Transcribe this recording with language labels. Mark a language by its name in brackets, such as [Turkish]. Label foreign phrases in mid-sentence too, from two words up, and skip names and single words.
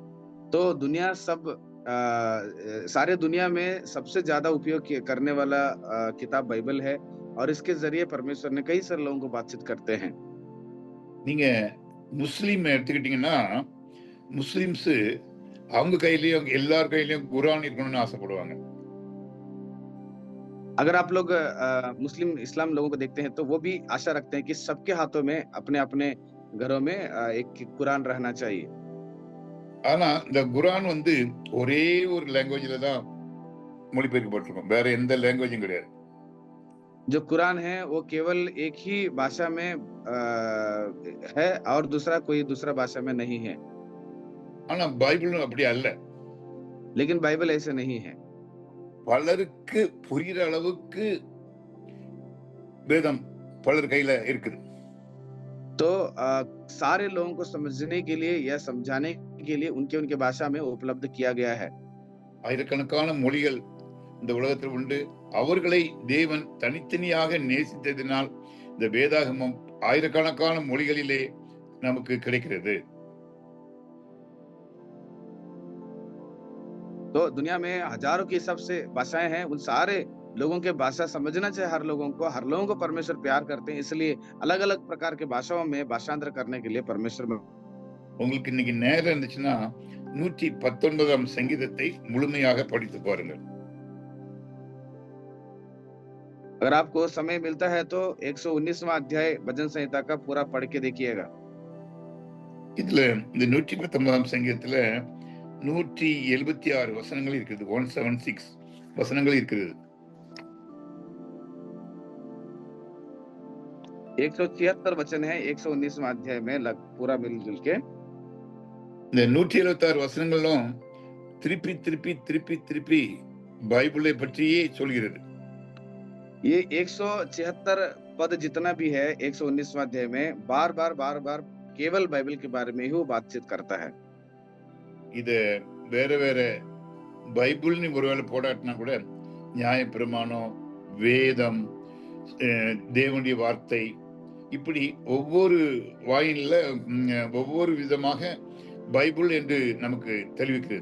[Hindi] तो दुनिया सब सारे दुनिया में सबसे ज्यादा उपयोग करने वाला किताब बाइबल है और इसके जरिए परमेश्वर ने कई सारे लोगों को बातचीत करते हैं। [Tamil] நீங்க முஸ்லீம் எடுத்துக்கிட்டீங்கன்னா முஸ்லிம்ஸ் அவங்க கையிலயும் எல்லார் கையிலயும் குரான் இருக்கணும்னு ஆசைப்படுவாங்க. [Hindi] अगर आप लोग मुस्लिम इस्लाम लोगों को देखते हैं तो वो भी आशा रखते हैं कि सबके हाथों में अपने अपने घरों में एक कुरान रहना चाहिए। [Tamil] ஆனா இந்த குரான் வந்து ஒரே ஒரு லாங்குவேஜ்ல தான் மொழிபெயர்க்கப்பட்டிருக்கும், வேற எந்த லாங்குவேஜும் கிடையாது. [Hindi] जो कुरान है वो केवल एक ही भाषा में है और दूसरा कोई दूसरा भाषा में नहीं है। [Tamil] ஆனா பைபிளும் அப்படி அல்ல. [Hindi] लेकिन बाइबल ऐसे नहीं है। [Tamil] பலருக்கு புரிகிற அளவுக்கு வேதம் பலர் கையில இருக்குது. [Hindi] तो सारे लोगों को समझने के लिए या समझाने के लिए उनके उनके भाषा में उपलब्ध किया गया है। [Tamil] ஆயிரக்கணக்கான மொழிகள் இந்த உலகத்தில் உண்டு. அவர்களை தேவன் தனித்தனியாக நேசித்ததினால் இந்த வேதாகமம் ஆயிரக்கணக்கான மொழிகளிலே நமக்கு கிடைக்கிறது. [Hindi] तो दुनिया में हजारों के हिसाब से भाषाएं हैं, उन सारे लोगों के भाषा समझना चाहिए। हर लोगों को परमेश्वर प्यार करते हैं, इसलिए अलग अलग प्रकार के भाषाओं में भाषांतर करने के लिए परमेश्वर में। [Tamil] உங்களுக்கு இன்னைக்கு நேரம் இருந்துச்சுன்னா 119ஆம் சங்கீதத்தை முழுமையாக படித்து பாருங்கள். [Hindi] अगर आपको समय मिलता है तो 119वां अध्याय भजन संहिता का पूरा पढ़ के देखिएगा। [Tamil] இதுல இந்த 119ஆம் சங்கீதத்துல 176 வசனங்கள் இருக்குது. 176 வசனங்கள் இருக்குது. [Hindi] 176 वचन है 119वां अध्याय में पूरा मिलजुल के। [Tamil] இந்த 176 वचनங்களும் திருப்பி திருப்பி திருப்பி திருப்பி பைபிளை பற்றியே சொல்கிறது. [Hindi] ये 176 पद जितना भी है 119वां अध्याय में बार बार केवल बाइबल के बारे में ही वो बातचीत करता है। [Tamil] இது வேற வேற பைபிள்னு ஒருவேளை போடாட்டினா கூட நியாய பிரமாணம், வேதம், தேவனுடைய வார்த்தை, இப்படி ஒவ்வொரு வாயில ஒவ்வொரு விதமாக பைபிள் என்று நமக்கு தெரிவிக்கிறது.